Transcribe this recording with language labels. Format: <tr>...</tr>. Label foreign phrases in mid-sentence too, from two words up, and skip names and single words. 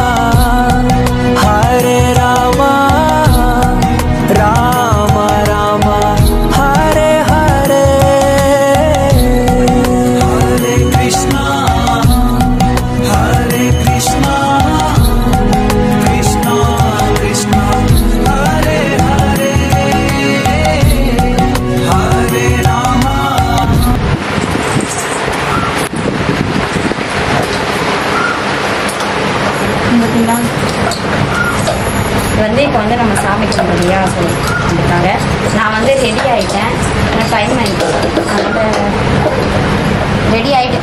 <sa>हरे राम राम राम हरे हरे हरे कृष्ण हरे कृष्ण कृष्ण कृष्ण हरे हरे हरे राम.</sa> <ta>வந்து இப்போ வந்து நம்ம சாமி கும்பிடுறியா சொல்லிட்டாங்க. நான் வந்து ரெடி ஆகிட்டேன். எனக்கு டைம் ஆகிட்டு, அதனால் ரெடி ஆகிட்டேன்.</ta>